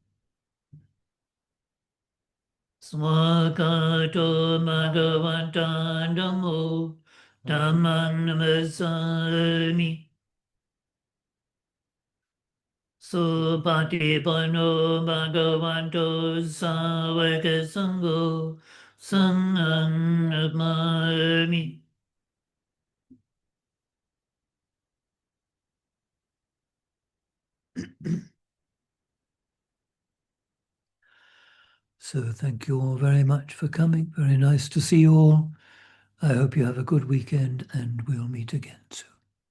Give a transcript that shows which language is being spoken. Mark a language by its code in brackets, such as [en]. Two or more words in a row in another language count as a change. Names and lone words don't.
[pi] Swakato Bhagavanta Dhammo Dhammang Namasami Supatipanno Bhagavanto Savaka Sangho Sanghang Namami. [en] So thank you all very much for coming. Very nice to see you all. I hope you have a good weekend and we'll meet again soon.